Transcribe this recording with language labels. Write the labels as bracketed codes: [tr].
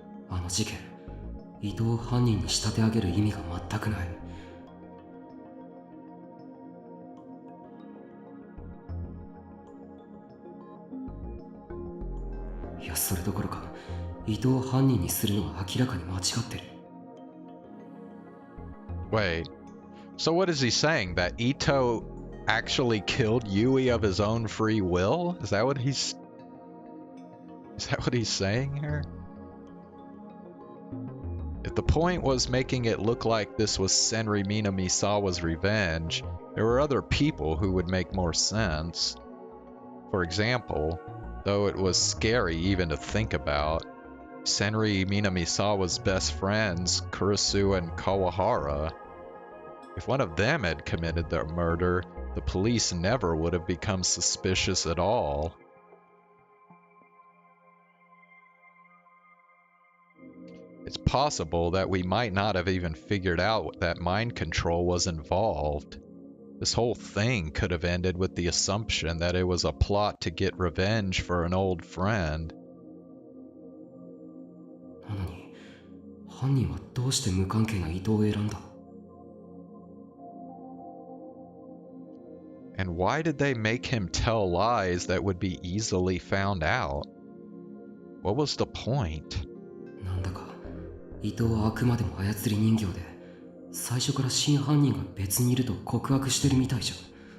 [ja] あの事件、伊藤を犯人に仕立て上げる意味が全くない。いや、それどころか、伊藤を犯人にするのは明らかに間違ってる。 [en] Wait, so what is he saying? That Ito actually killed Yui of his own free will? Is that what he's saying here? If the point was making it look like this was Senri Minamisawa's revenge, there were other people who would make more sense. For example, though it was scary even to think about, Senri Minamisawa's best friends, Kurisu and Kawahara. If one of them had committed the murder, the police never would have become suspicious at all. It's possible that we might not have even figured out that mind control was involved. This whole thing could have ended with the assumption that it was a plot to get revenge for an old friend. [ja] なのに、犯人はどうして無関係な伊藤を選んだ？ [en] And why did they make him tell lies that would be easily found out? What was the point? [ja] なんだか、伊藤はあくまでも操り人形で、最初から真犯人が別にいると告白してるみたいじゃん。